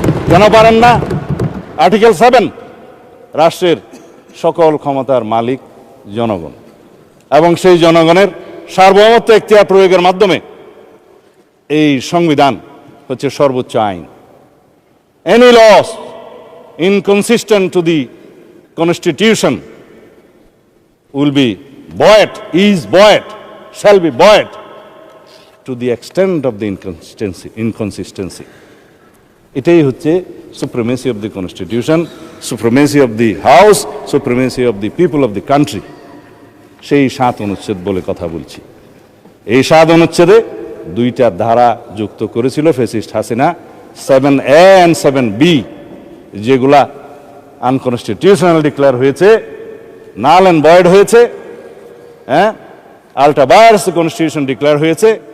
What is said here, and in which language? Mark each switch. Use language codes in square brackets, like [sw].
[bn] কেন পারেন না? আর্টিকেল 7, রাষ্ট্রের সকল ক্ষমতার মালিক জনগণ, এবং সেই জনগণের সার্বভৌমত্ব এখতিয়ার প্রয়োগের মাধ্যমে এই সংবিধান হচ্ছে সর্বোচ্চ আইন। [en] Any laws inconsistent to the constitution will be buoyed, is buoyed, shall be buoyed to the extent of the inconsistency. [bn] এটাই হচ্ছে [en] supremacy of the constitution, supremacy of the house, supremacy of the people of the country. [bn] সেই 7 অনুচ্ছেদ বলে কথা বলছি। এই 7 অনুচ্ছেদে 2টা ধারা যুক্ত করেছিল fascist Hasina, 7A and 7B, যেগুলা আনকনস্টিটিউশনাল ডিক্লেয়ার হয়েছে, [en] null and void [bn] হয়েছে, হ্যাঁ, আল্টা ভায়ার্স কনস্টিটিউশন ডিক্লেয়ার হয়েছে।